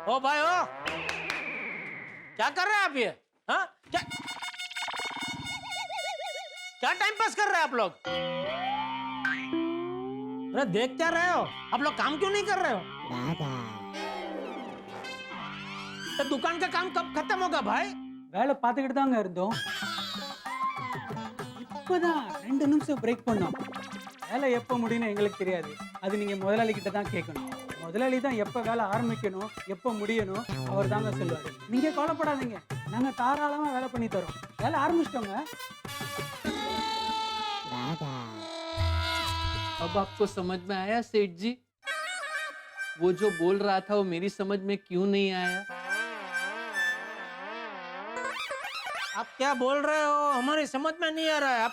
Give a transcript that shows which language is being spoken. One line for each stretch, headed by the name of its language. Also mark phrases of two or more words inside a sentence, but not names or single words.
Hindi: ओ भाई ओ, क्या कर रहे हैं आप ये? हाँ क्या
English: time pass
Hindi: कर रहे हैं आप लोग? अरे देख क्या रहे हो? आप लोग काम क्यों नहीं कर रहे हो? तो दुकान का काम कब खत्म होगा भाई?
Tamil: வேலை பார்த்துக்கிட்டு தாங்க இருந்தோம். இப்பதான் 2 நிமிஷம் பிரேக் பண்ணோம். வேலை எப்போ முடியும்னு எங்களுக்கு தெரியாது. அது நீங்க முதலாளி கிட்ட தான் கேட்கணும். முதலாளி தான் எப்போ வேலை ஆரம்பிக்கணும், எப்போ முடியணும் அவர் தாங்க சொல்லுவாரு. நீங்க கவலைப்படாதீங்க, நாங்க தாராளமா வேலை பண்ணி தரோம். வேலை ஆரம்பிச்சிட்டோங்க.
Hindi: अब आपको समझ में आया सेठ जी? वो जो बोल रहा था वो मेरी समझ में क्यों नहीं आया? आप क्या बोल रहे हो? हमारी समझ में नहीं आ रहा है।